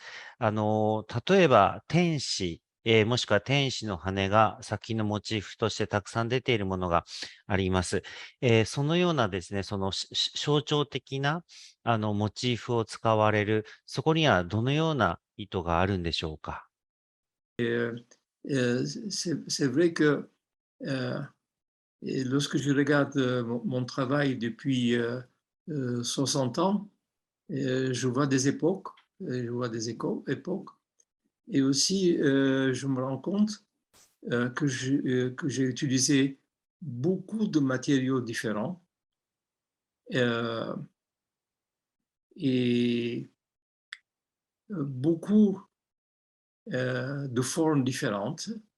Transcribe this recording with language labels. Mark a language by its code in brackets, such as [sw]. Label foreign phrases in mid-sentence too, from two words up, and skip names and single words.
[ja] 例えば、天使、もしくは天使の羽が作品のモチーフとしてたくさん出ているものがあります。そのようなですね、その象徴的な、モチーフを使われる、そこにはどのような意図があるんでしょうか？ [fr] C'est vrai que et lorsque je regarde mon travail depuis 60 ans, je vois des époques, je vois des époques, et aussi je me rends compte que j'ai utilisé beaucoup de matériaux différents euh, et beaucoup de formes différentes.